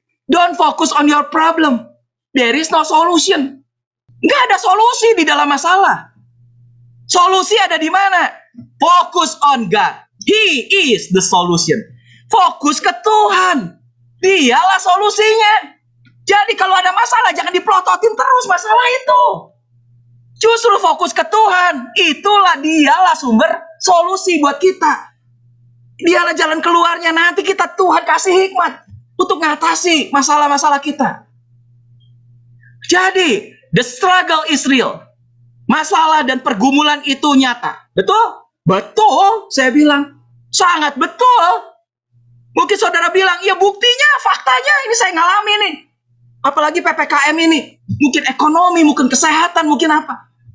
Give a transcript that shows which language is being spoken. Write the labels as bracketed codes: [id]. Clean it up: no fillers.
[en] Don't focus on your problem. There is no solution. [id] Nggak ada solusi di dalam masalah. Solusi ada di mana? [en] Focus on God. He is the solution. [id] Fokus ke Tuhan. Dialah solusinya. Jadi kalau ada masalah, jangan dipelototin terus masalah itu. Justru fokus ke Tuhan. Dialah sumber solusi buat kita. Dialah jalan keluarnya. Nanti kita Tuhan kasih hikmat untuk mengatasi masalah-masalah kita. [en] Jadi, the struggle is real. [id] Masalah dan pergumulan itu nyata. Betul? Betul, saya bilang. Sangat betul. Mungkin saudara bilang, ya buktinya, faktanya ini saya ngalami nih. Apalagi PPKM ini. Mungkin ekonomi, mungkin kesehatan, mungkin apa.